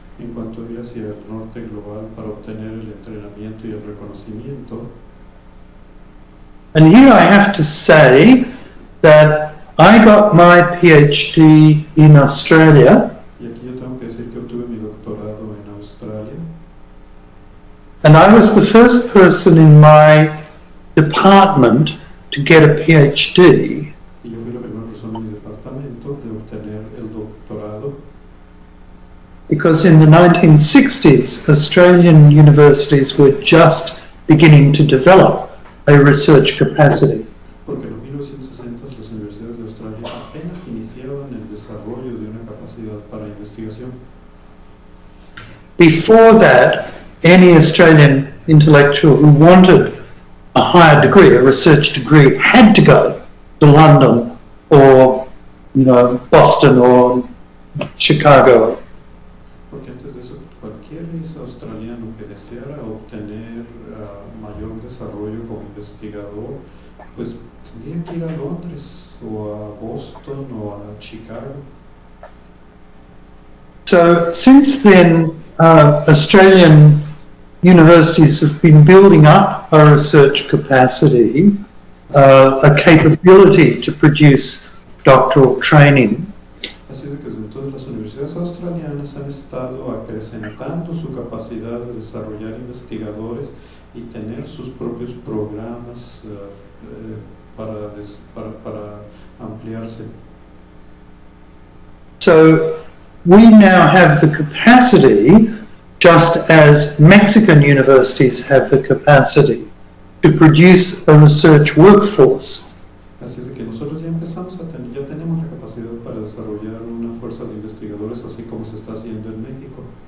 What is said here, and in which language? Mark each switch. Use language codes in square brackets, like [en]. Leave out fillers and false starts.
[es] En cuanto a ir hacia el norte global para obtener el entrenamiento y el reconocimiento. [en] And here I have to say that I got my PhD in Australia. [es] Y aquí yo tengo que decir que obtuve mi doctorado en Australia. [en] And I was the first person in my department to get a PhD. [es] Y yo fui la primera persona en mi departamento de obtener el doctorado. [en] Because in the 1960s, Australian universities were just beginning to develop a research capacity. [es] Porque en los 1960 las universidades de Australia apenas iniciaban el desarrollo de una capacidad para investigación. [en] Before that, any Australian intellectual who wanted a higher degree, a research degree, had to go to London or, Boston or Chicago. [es] Porque antes de eso, cualquier australiano que deseara obtener mayor desarrollo como investigador, pues tendría que ir a Londres o a Boston o a Chicago. [en] So since then, Australian universities have been building up a research capacity, a capability to produce doctoral training. [es] Así de que desde entonces las universidades australianas han estado acrecentando su capacidad de desarrollar investigadores y tener sus propios programas para ampliarse. [en] So we now have the capacity, just as Mexican universities have the capacity, to produce a research workforce. [es] Así es de que nosotros ya ya tenemos la capacidad para desarrollar una fuerza de investigadores, así como se está haciendo en México.